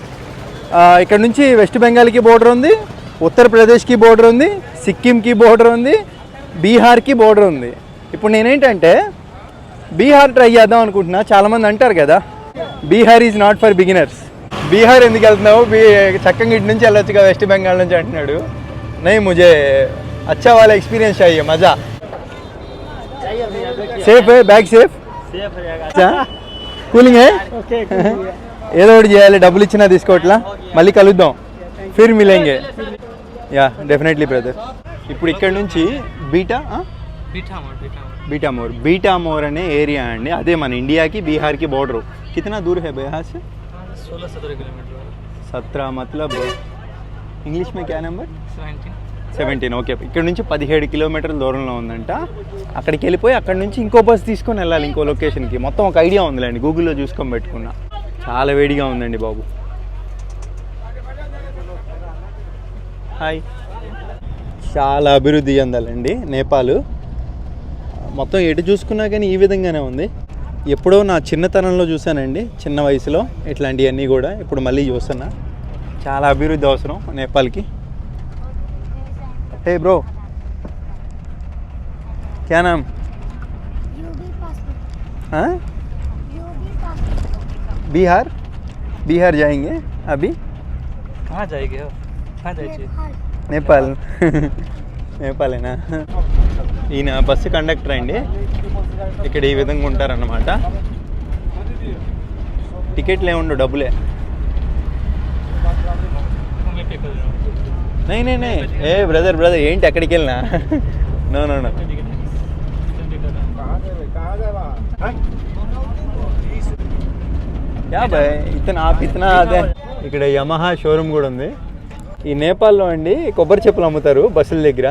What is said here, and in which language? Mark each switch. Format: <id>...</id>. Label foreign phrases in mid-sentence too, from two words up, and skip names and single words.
<te>ఇక్కడ నుంచి వెస్ట్ బెంగాల్కి బోర్డర్ ఉంది, ఉత్తరప్రదేశ్కి బోర్డర్ ఉంది, సిక్కింకి బోర్డర్ ఉంది, బీహార్కి బోర్డర్ ఉంది. ఇప్పుడు నేనేంటంటే బీహార్ ట్రై చేద్దాం అనుకుంటున్నా. చాలామంది అంటారు కదా బీహార్</te> <en>is not for beginners.</en> <te>బీహార్ ఎందుకు వెళ్తున్నావు, చక్కగా ఇటు నుంచి వెళ్ళొచ్చుగా వెస్ట్ బెంగాల్ నుంచి అంటున్నాడు.</te> <hi>नहीं मुझे अच्छा वाला एक्सपीरियंस चाहिए, मज़ा. सेफ है बैग, सेफ अच्छा</hi> <te>కూలింగ్ ఏదో ఒకటి చేయాలి. డబ్బులు ఇచ్చినా తీసుకోవట్లా, మళ్ళీ కలుద్దాం,</te> <hi>फिर मिलेंगे.</hi> <en>Ya definitely brother.</en> <te>ఇప్పుడు ఇక్కడ నుంచి బీటామోర్ అనే ఏరియా అండి, అదే మన ఇండియాకి బీహార్కి బోర్డరు.</te> <hi>కిतना दूर है बिहार से? 16-17 किलोमीटर. 17 मतलब ఇంగ్లీష్ में क्या नंबर? 17.</hi> <te>ఓకే, ఇక్కడ నుంచి 17 కిలోమీటర్ల దూరంలో ఉందంట. అక్కడికి వెళ్ళిపోయి అక్కడ నుంచి ఇంకో బస్ తీసుకొని వెళ్ళాలి ఇంకో లొకేషన్కి. మొత్తం ఒక ఐడియా ఉందిలేండి, గూగుల్లో చూసుకొని పెట్టుకున్నా. చాలా వేడిగా ఉందండి బాబు. హాయ్. చాలా అభివృద్ధి చెందాలండి నేపాల్. మొత్తం ఎటు చూసుకున్నా కానీ ఈ విధంగానే ఉంది. ఎప్పుడో నా చిన్నతనంలో చూశానండి, చిన్న వయసులో ఇట్లాంటివన్నీ కూడా. ఇప్పుడు మళ్ళీ చూస్తున్నా. చాలా అభివృద్ధి అవసరం నేపాల్కి.</te> <hi>हे ब्रो क्या नाम? हाँ बिहार जाएंगे अभी. कहाँ जाएंगे? कहाँ जाइए? नेपाल.</hi> <te>నేపాలేనా? ఈయన బస్సు కండక్టర్ అండి. ఇక్కడ ఈ విధంగా ఉంటారన్నమాట. టికెట్లు ఏముండవు, డబ్బులే.</te> <hi>नहीं नहीं नहीं ए ब्रदर</hi> <te>ఏంటి ఎక్కడికి వెళ్ళినా?</te> <en>No no no ya boy</en> <te>ఇతనా అదే. ఇక్కడ యమహా షోరూమ్ కూడా ఉంది. ఈ నేపాల్లో అండి కొబ్బరి చెప్పులు అమ్ముతారు బస్సుల దగ్గర.</te>